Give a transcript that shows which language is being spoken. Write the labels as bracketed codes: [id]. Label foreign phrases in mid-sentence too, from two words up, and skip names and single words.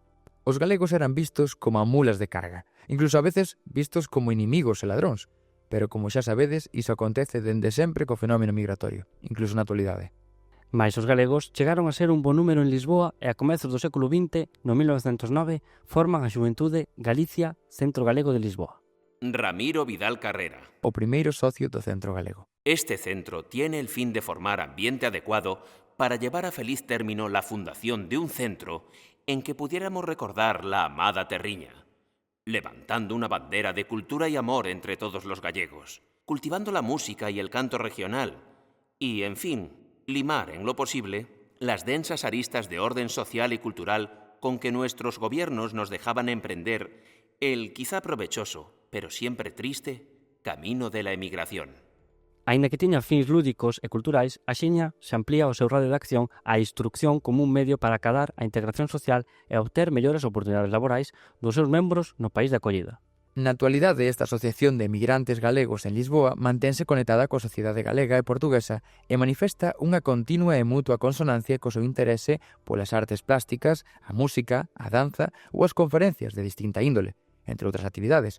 [gl] Os galegos eran vistos como mulas de carga, incluso a veces vistos como inimigos e ladróns, pero como xa sabedes, iso acontece dende sempre co fenómeno migratorio, incluso na actualidade. Mais os galegos chegaron a ser un bo número en Lisboa e a comezos do século XX, no 1909, forman a xuventude Galicia Centro Galego de Lisboa. Ramiro Vidal Carrera. O primeiro socio do Centro Galego. [es] Este centro tiene el fin de formar ambiente adecuado para llevar a feliz término la fundación de un centro en que pudiéramos recordar la amada terriña, levantando una bandera de cultura y amor entre todos los gallegos, cultivando la música y el canto regional y, en fin, limar en lo posible las densas aristas de orden social y cultural con que nuestros gobiernos nos dejaban emprender el quizá provechoso, pero siempre triste, camino de la emigración. [gl] Aínda que tiña fins lúdicos e culturais, axiña se amplía o seu radio de acción á instrucción como un medio para acadar a integración social e obter mellores oportunidades laborais dos seus membros no país de acollida. Na actualidade, esta asociación de emigrantes galegos en Lisboa mantense conectada coa sociedade galega e portuguesa e manifesta unha continua e mutua consonancia co seu interese polas artes plásticas, a música, a danza ou as conferencias de distinta índole, entre outras actividades.